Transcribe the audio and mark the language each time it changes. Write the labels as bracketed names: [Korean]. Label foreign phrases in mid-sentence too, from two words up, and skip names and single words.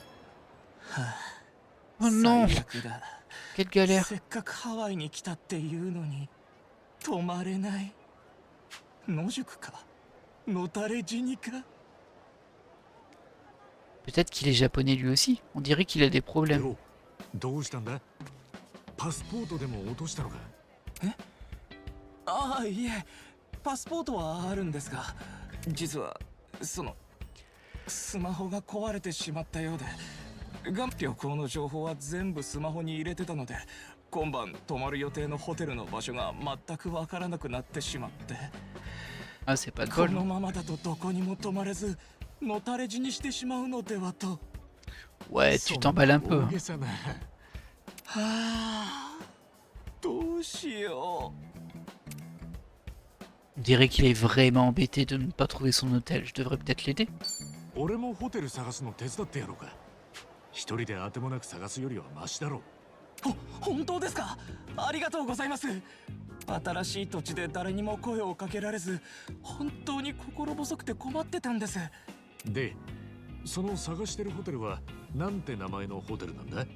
[French] Oh non. Quelle galère. Peut-être qu'il est japonais lui aussi. On dirait qu'il a des problèmes. [Japanese] どうしたんだ？パスポートでも落としたのか？ああ、いえ、パスポートはあるんですが、実はそのスマホが壊れてしまったようで、旅行の情報は全部スマホに入れてたので、今晩泊まる予定のホテルの場所が全くわからなくなってしまって、 [French] Ah c'est pas de [Japanese] こ [French] bol. [Japanese] のままだとどこにも泊まれず、のたれ死にしてしまうのではと。 [French] Ouais, tu t'emballes un peu. [Japanese] 大げさな。はあ、どうしよう。 [French] On dirait qu'il est vraiment embêté de ne pas trouver son hôtel. Je devrais peut-être l'aider. [Japanese] 俺もホテル探すの手伝ってやろうか。一人で当てもなく探すよりはマシだろう。本当ですか？ありがとうございます。新しい土地で誰にも声をかけられず、本当に心細くて困ってたんです。で、その探してるホテルはなんて名前のホテルなんだ？